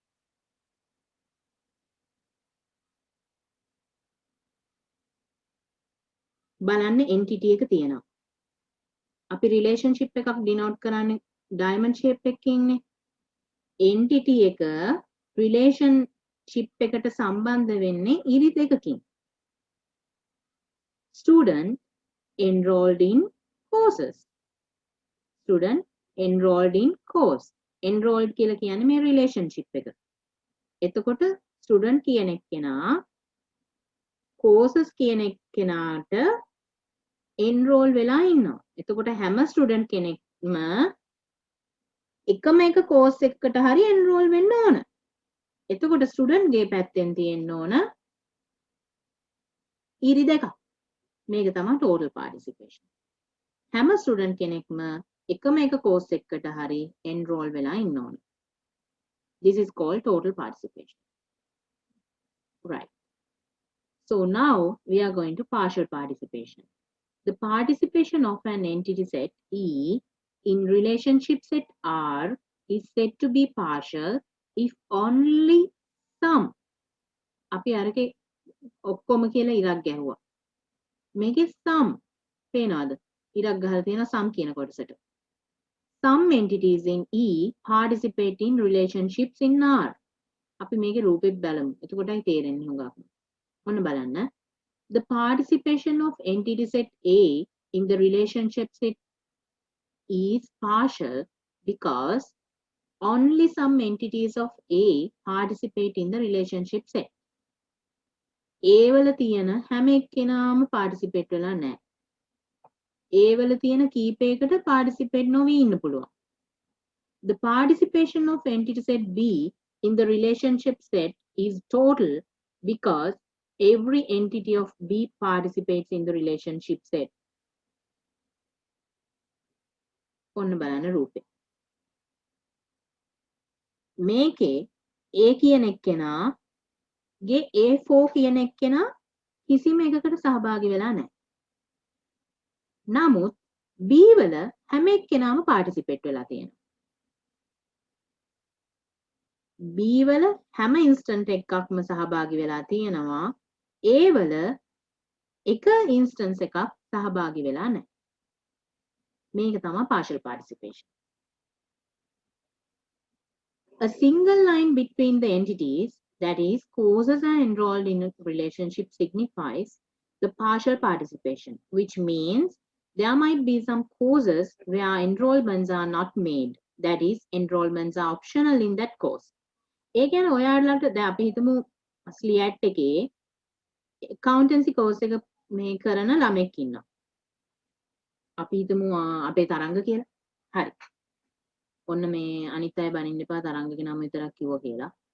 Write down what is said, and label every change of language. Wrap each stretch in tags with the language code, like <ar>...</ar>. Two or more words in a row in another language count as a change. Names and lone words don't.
<si>බලන්න entity එක තියෙනවා. අපි relationship එකක් denote කරන්නේ</si> <en>diamond shape</en> <si>එකකින්නේ. entity එක relationship එකට සම්බන්ධ වෙන්නේ ඉරි දෙකකින්.</si> <en>Student enrolled in courses. Student enrolled in course.</en> <si>Enrolled කියලා කියන්නේ මේ relationship එක. එතකොට student කියන එක්කෙනා courses කියන එක්කෙනාට enroll වෙලා ඉන්නවා. එතකොට හැම student කෙනෙක්ම එකම එක course එකකට හරි enroll වෙන්න ඕන. එතකොට student ගේ පැත්තෙන් තියෙන්න ඕන ඉරි දෙකක්. මේක තමයි</si> <en>total participation.</en> <si>හැම student කෙනෙක්ම එකම එක course එකකට හරි enroll වෙලා ඉන්න ඕන.</si> <en>This is called total participation. Right. So now we are going to partial participation. The participation of an entity set E in relationship set R is said to be partial if only some.</en> <si>අපි අරකේ ඔක්කොම කියලා ඉරක් ගැහුවා. මේකේ some පේනවද? ඉරක් ගහලා තියෙනවා some කියන කොටසට.</si> <en>Some entities in E participate in relationships in R.</en> <si>අපි මේකේ රූපෙත් බලමු. එතකොටයි තේරෙන්නේ හුඟක්. ඔන්න බලන්න.</si> <en>The participation of entity set A in the relationship set is partial because only some entities of A participate in the relationship set.</en> <si>ඒ වල තියෙන හැම එක්කෙනාම පාටිසිපේට් වෙලා නැහැ. ඒ වල තියෙන කීපයකට පාටිසිපේට් නොවී ඉන්න පුළුවන්.</si> <en>The participation of entity set B in the relationship set is total because every entity of B participates in the relationship set.</en> <si>ඔන්න බලන්න රූපේ. මේකේ A කියන එක්කෙනාගේ A4 කියන එක්කෙනා කිසිම එකකට සහභාගී වෙලා නැහැ. නමුත් B වල හැම එක්කෙනාම පාටිසිපේට් වෙලා තියෙනවා. B වල හැම ඉන්ස්ටන්ට් එකක්ම සහභාගී වෙලා තියෙනවා. A වල එක ඉන්ස්ටන්ස් එකක් සහභාගී වෙලා නැහැ. මේක තමයි</si> <en>partial participation. A single line between the entities, that is, causes are enrolled in a relationship, signifies the partial participation, which means there might be some causes where enrollments are not made, that is, enrollments are optional in that course.</en> <si>ඒ කියන්නේ ඔයාලට දැන් අපි හිතමු ස්ලියට් එකේ</si> <en>accountancy course</en> <si>එක මේ කරන ළමෙක් ඉන්නවා. අපි හිතමු අපේ තරංග කියලා. හරි. ඔන්න මේ අනිත් අය බනින්න එපා තරංගගේ නම විතරක් කිව්වා කියලා.</si>